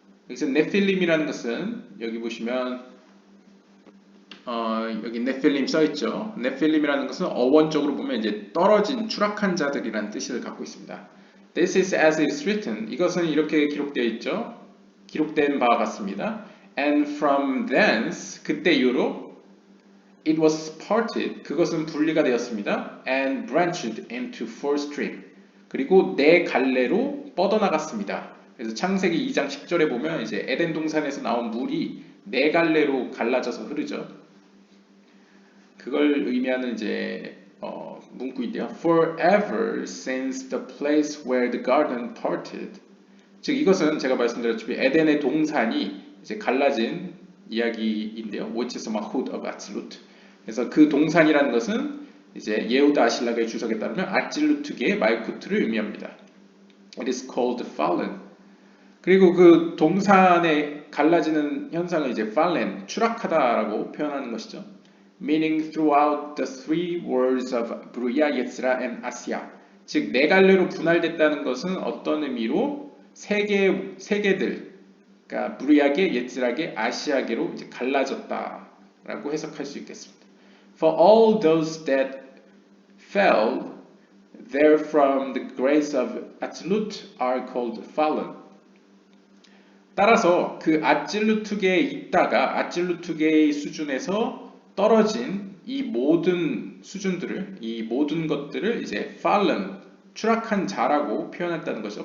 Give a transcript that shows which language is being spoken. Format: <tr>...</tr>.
<ko>여기서 네필림이라는 것은 여기 보시면 여기 네필림 써있죠. 네필림이라는 것은 어원적으로 보면 이제 떨어진 추락한 자들이라는 뜻을 갖고 있습니다.</ko> <en>This is as it is written.</en> <ko>이것은 이렇게 기록되어 있죠. 기록된 바와 같습니다.</ko> <en>And from thence</en> <ko>그때 이후로</ko> <en>it was parted.</en> <ko>그것은 분리가 되었습니다.</ko> <en>And branched into four stream.</en> <ko>그리고 네 갈래로 뻗어나갔습니다. 그래서 창세기 2장 10절에 보면 이제 에덴 동산에서 나온 물이 네 갈래로 갈라져서 흐르죠. 그걸 의미하는 이제 문구인데요.</ko> <en>Forever since the place where the garden parted.</en> <ko>즉 이것은 제가 말씀드렸다시피 에덴의 동산이 이제 갈라진 이야기인데요.</ko> <en>Which is Mahud of Atzilut.</en> <ko>그래서 그 동산이라는 것은 이제 예후다 아실락의 주석에 따르면 아찔루트계의 말쿠트를 의미합니다.</ko> <en>It is called fallen.</en> <ko>그리고 그 동산에 갈라지는 현상을 이제 fallen, 추락하다라고 표현하는 것이죠.</ko> <en>Meaning throughout the three worlds of Bruya, Yetzira, and Asya.</en> <ko>즉 네 갈래로 분할됐다는 것은 어떤 의미로 세계들, 그러니까 브루야계, 예츠라계, 아시아계로 이제 갈라졌다라고 해석할 수 있겠습니다.</ko> <en>For all those that fell there from the grace of Atzilut are called fallen.</en> <ko>따라서 그 아찔루트계에 있다가 아찔루트계의 수준에서 떨어진 이 모든 수준들을, 이 모든 것들을 이제 fallen, 추락한 자라고 표현했다는 거죠.</ko>